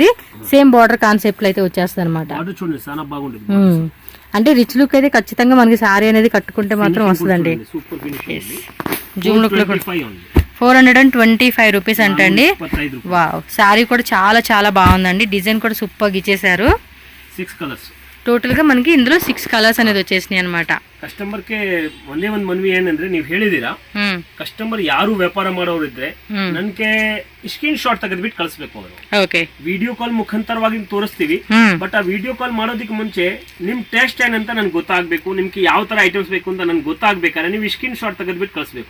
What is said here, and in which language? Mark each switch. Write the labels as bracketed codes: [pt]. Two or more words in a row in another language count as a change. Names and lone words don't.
[en] same border concept [te] లో అయితే వచ్చేస్తుంది అనమాట. అంటే [en] rich look [te] అయితే ఖచ్చితంగా మనకి శారీ అనేది కట్టుకుంటే మాత్రం వస్తుందండి. [en] zoom look [te] లో 425 రూపీస్ అంటండి. వావ్ శారీ కూడా చాలా చాలా బాగుందండి. డిజైన్ కూడా సూపర్ ఇచ్చేసారు. 6 కలర్స్ ಟೋಟಲ್ ಗೆ మనకి ఇందులో 6 కలర్స్ అనేది వచ్చేసినాయి అన్నమాట. [kn] ಕಸ್ಟಮರ್ ಗೆ ಒಂದೇ ಒಂದು ಮನವಿ ಏನಂದ್ರೆ ನೀವು ಹೇಳಿದೀರಾ ಕಸ್ಟಮರ್ ಯಾರು ವ್ಯಾಪಾರ ಮಾಡೋರು ಇದ್ರೆ ನನಗೆ [en] screenshot [kn] ತೆಗೆದ್ಬಿಟ್ಟು ಕಳಿಸಬೇಕು ಅವರು. [en] okay video call [kn] ಮುಖಾಂತರವಾಗಿ ತೋರಿಸ್ತೀವಿ. ಬಟ್ ಆ [en] video call [kn] ಮಾಡೋದಕ್ಕೆ ಮುಂಚೆ ನಿಮ್ ಟೇಸ್ಟ್ ಏನಂತ ನನಗೆ ಗೊತ್ತಾಗಬೇಕು, ನಿಮ್ಗೆ ಯಾವ ತರ ಐಟಮ್ಸ್ ಬೇಕು ಅಂತ ನನಗೆ ಗೊತ್ತಾಗಬೇಕಾದ್ರೆ ನೀವು [en] screenshot [kn] ತೆಗೆದ್ಬಿಟ್ಟು ಕಳಿಸಬೇಕು.